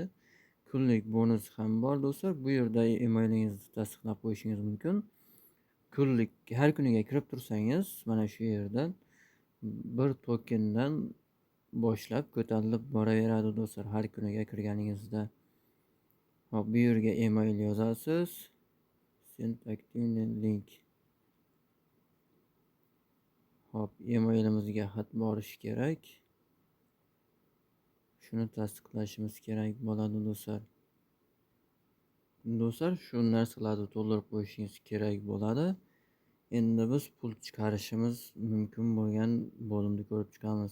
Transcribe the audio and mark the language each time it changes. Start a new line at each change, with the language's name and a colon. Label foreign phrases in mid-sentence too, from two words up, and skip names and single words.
Uzbek: Kunlik bonus ham bor do'stlar. Bu yerda emailingizni tasdiqlab qo'yishingiz mumkin. Kunlik har kuniga kirib tursangiz, mana shu yerdan 1 tokendan boshlab ko'tarilib boraveradi do'stlar har kuniga kirganingizda. Bu yerga email yozasiz.
English: Send active link.
Uzbek: Emailimizga xat borishi kerak. Shuni tasdiqlashimiz kerak bo'ladi do'stlar. Do'stlar, shu narsalarni to'ldirib qo'yishingiz kerak bo'ladi. Endi biz pul chiqarishimiz mumkin bo'lgan bo'limni ko'rib chiqamiz.